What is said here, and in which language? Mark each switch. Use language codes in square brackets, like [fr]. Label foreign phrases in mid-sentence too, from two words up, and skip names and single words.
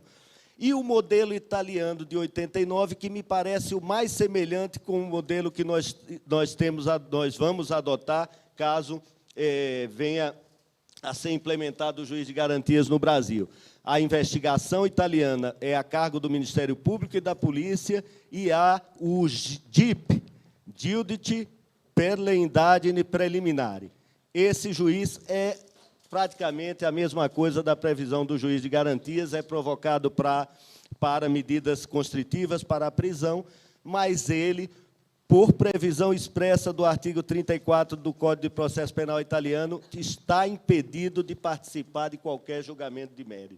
[pt] E o modelo italiano de 89, que me parece o mais semelhante com o modelo que nós vamos adotar, caso venha a ser implementado o juiz de garantias no Brasil. A investigação italiana é a cargo do Ministério Público e da Polícia, e há o GIP, [it] Giudice per le indagini preliminari. [pt] Esse juiz é praticamente a mesma coisa da previsão do juiz de garantias, é provocado para medidas constritivas para a prisão, mas ele, por previsão expressa do artigo 34 do Código de Processo Penal italiano, está impedido de participar de qualquer julgamento de mérito.